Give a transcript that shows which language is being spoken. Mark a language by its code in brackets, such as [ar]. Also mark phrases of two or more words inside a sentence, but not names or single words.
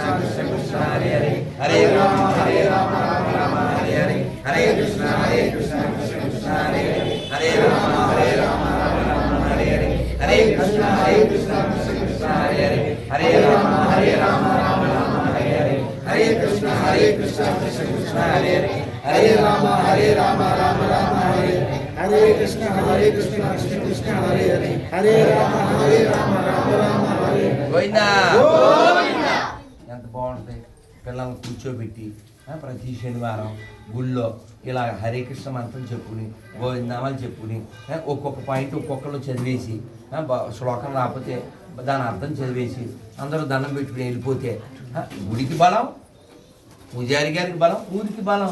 [sa] కృష్ణ హరే హరే, హరే రామ రామ హరే హరే, హరే కృష్ణ కృష్ణ కృష్ణ హరే హరే, హరే రామ రామ హరే హరే, హరే కృష్ణ కృష్ణ కృష్ణ హరే హరే, హరే రామ రామ హరే హరే, హరే కృష్ణ కృష్ణ కృష్ణ హరే హరే, హరే రామ రామ రామ హరే హరే, హరే కృష్ణ కృష్ణ కృష్ణ హరే హరే, హరే రామ రామ రామ హరే హరే. [te] గోవిందా గోవిందా. ఎంత బాగుంటుంది. పిల్లల్ని కూర్చోబెట్టి ప్రతి శనివారం గుళ్ళో ఇలా హరే కృష్ణ మంత్రం చెప్పుకుని, గోవిందామాలు చెప్పుకుని, ఒక్కొక్క పాయింట్ ఒక్కొక్కరు చదివేసి, శ్లోకం రాకపోతే దాని అర్థం చదివేసి అందరూ దండం పెట్టుకుని వెళ్ళిపోతే గుడికి బలం, పూజారి గారికి బలం, ఊరికి బలం.